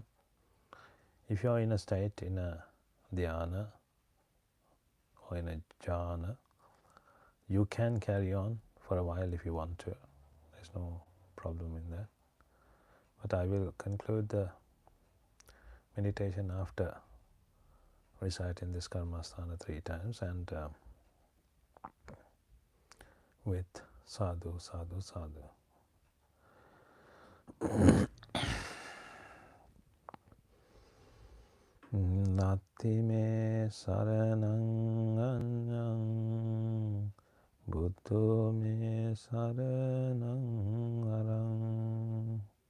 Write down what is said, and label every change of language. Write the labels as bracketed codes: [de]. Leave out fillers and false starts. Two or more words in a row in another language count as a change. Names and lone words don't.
[en] If you are in a state, in a dhyana or in a jhana, you can carry on for a while if you want to. There's no problem in that. But I will conclude the meditation after reciting this karmasthana 3 times and with [pi] sadhu, sadhu, sadhu. Nati me saranang anyang, buddho me saranang arang.